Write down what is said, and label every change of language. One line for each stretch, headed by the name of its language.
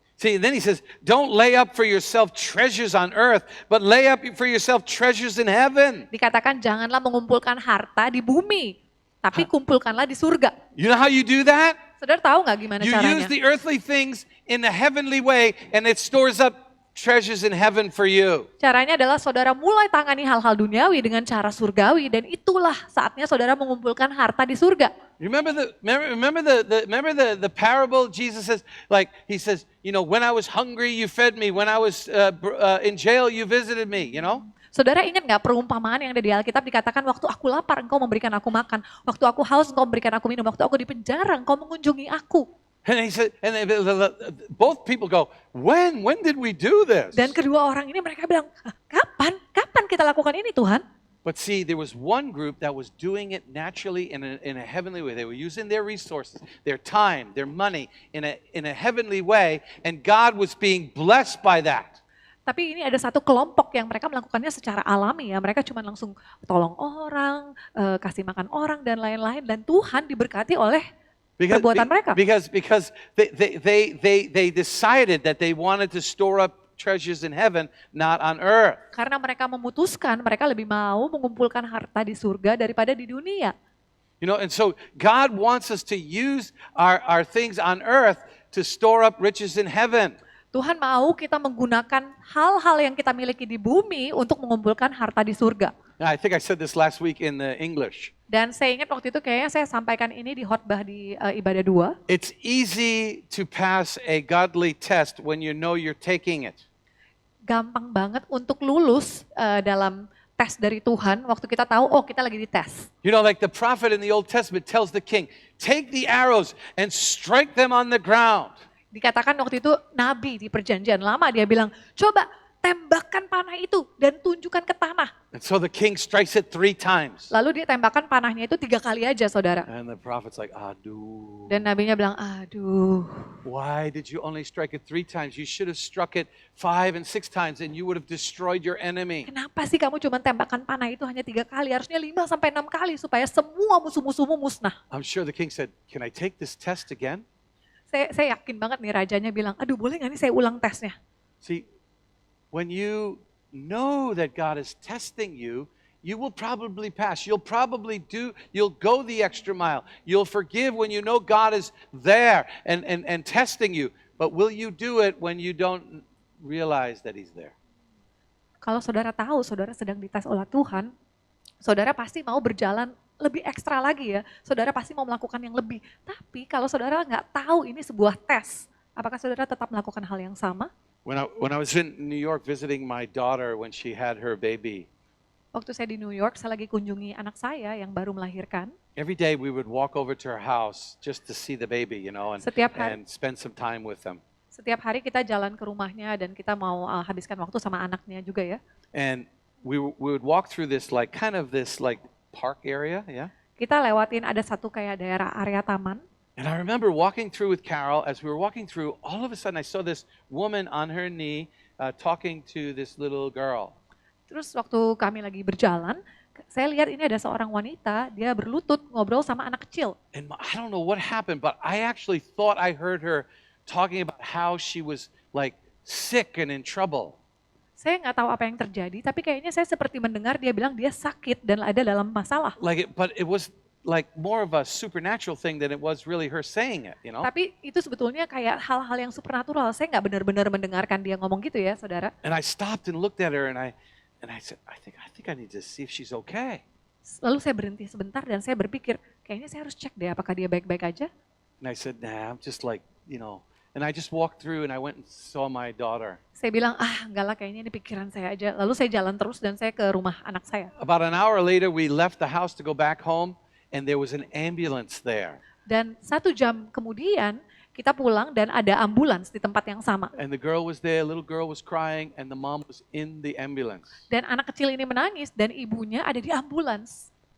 English: See, then he says, don't lay up for yourself treasures on earth, but lay up for yourself treasures in heaven.
Indonesian: Dikatakan janganlah mengumpulkan harta di bumi, tapi kumpulkanlah di surga.
English: You know how you do that?
Indonesian: Saudara tahu nggak gimana
English: You
Indonesian: caranya?
English: use the earthly things in a heavenly way, and it stores up treasures in heaven for you.
Indonesian: Caranya adalah saudara mulai tangani hal-hal duniawi dengan cara surgawi dan itulah saatnya saudara mengumpulkan harta di surga.
English: Remember the parable Jesus says, like he says, you know, when I was hungry you fed me, when I was in jail you visited me, you know?
Indonesian: Saudara ingat nggak perumpamaan yang ada di Alkitab dikatakan waktu aku lapar engkau memberikan aku makan, waktu aku haus engkau memberikan aku minum, waktu aku di penjara engkau mengunjungi aku.
English: And he said, and both people go, when did we do this?
Indonesian: Dan kedua orang ini mereka bilang, kapan kita lakukan ini Tuhan?
English: But see, there was one group that was doing it naturally in a heavenly way. They were using their resources, their time, their money in a heavenly way, and God was being blessed by that.
Indonesian: Tapi ini ada satu kelompok yang mereka melakukannya secara alami ya. Mereka cuma langsung tolong orang, kasih makan orang dan lain-lain. Dan Tuhan diberkati oleh perbuatan mereka.
English: Because they decided that they wanted to store up treasures in heaven, not on earth.
Indonesian: Karena mereka memutuskan, mereka lebih mau mengumpulkan harta di surga daripada di dunia.
English: You know, and so God wants us to use our things on earth to store up riches in heaven.
Indonesian: Tuhan mau kita menggunakan hal-hal yang kita miliki di bumi untuk mengumpulkan harta di surga.
English: Now, I think I said this last week in the English.
Indonesian: Dan saya ingat waktu itu kayaknya saya sampaikan ini di khotbah di ibadah 2.
English: It's easy to pass a godly test when you know you're taking it.
Indonesian: Gampang banget untuk lulus dalam tes dari Tuhan waktu kita tahu, oh kita lagi dites.
English: You know, like the prophet in the Old Testament tells the king, take the arrows and strike them on the ground.
Indonesian: Dikatakan waktu itu Nabi di perjanjian lama dia bilang, coba tembakkan panah itu dan tunjukkan ke tanah.
English: And so the king strikes it 3 times.
Indonesian: Lalu dia tembakkan panahnya itu 3 kali aja saudara.
English: And the prophet's like,
Indonesian: aduh. Dan nabinya bilang, aduh.
English: Why did you only strike it 3 times? You should have struck it 5 and 6 times and you would have destroyed your enemy.
Indonesian: Kenapa sih kamu cuma tembakkan panah itu hanya 3 kali? Harusnya 5 sampai 6 kali supaya semua musuh-musuhmu musnah.
English: I'm sure the king said, can I take this test again?
Indonesian: Saya yakin banget nih rajanya bilang, aduh boleh gak nih saya ulang tesnya?
English: See, when you know that God is testing you, you will probably pass. You'll go the extra mile. You'll forgive when you know God is there and testing you. But will you do it when you don't realize that He's there?
Indonesian: Kalau saudara tahu saudara sedang dites oleh Tuhan, saudara pasti mau berjalan lebih ekstra lagi ya. Saudara pasti mau melakukan yang lebih. Tapi kalau saudara nggak tahu ini sebuah tes, apakah saudara tetap melakukan hal yang sama?
English: When I was in New York visiting my daughter when she had her baby,
Indonesian: waktu saya di New York, saya lagi kunjungi anak saya yang baru melahirkan.
English: every day we would walk over to her house just to see the baby, you know, and spend some time with them.
Indonesian: Setiap hari kita jalan ke rumahnya dan kita mau habiskan waktu sama anaknya juga ya.
English: And we would walk through this like park area, yeah.
Indonesian: Kita lewatin ada satu kayak daerah area taman.
English: And I remember walking through with Carol. As we were walking through, all of a sudden I saw this woman on her knee talking to this little girl.
Indonesian: Terus waktu kami lagi berjalan, saya lihat ini ada seorang wanita, dia berlutut ngobrol sama anak kecil.
English: And I don't know what happened, but I actually thought I heard her talking about how she was like sick and in trouble.
Indonesian: Saya nggak tahu apa yang terjadi, tapi kayaknya saya seperti mendengar dia bilang dia sakit dan ada dalam masalah.
English: But it was like more of a supernatural thing than it was really her saying it, you know?
Indonesian: Tapi itu sebetulnya kayak hal-hal yang supernatural. Saya nggak benar-benar mendengarkan dia ngomong gitu ya, saudara.
English: And I stopped and looked at her and I said, I think I need to see if she's okay.
Indonesian: Lalu saya berhenti sebentar dan saya berpikir, kayaknya saya harus cek deh apakah dia baik-baik aja.
English: And I said, nah, I'm just like, you know, and I just walked through and I went and saw my daughter.
Indonesian: Saya bilang, enggak lah kayaknya ini pikiran saya aja. Lalu saya jalan terus dan saya ke rumah anak saya.
English: About an hour later, we left the house to go back home. And there was an ambulance there.
Indonesian: Dan 1 jam kemudian kita pulang dan ada ambulans di tempat yang sama.
English: And the girl was there, little girl was crying, and the mom was in the ambulance.
Indonesian: Dan anak kecil ini menangis dan ibunya ada di ambulans.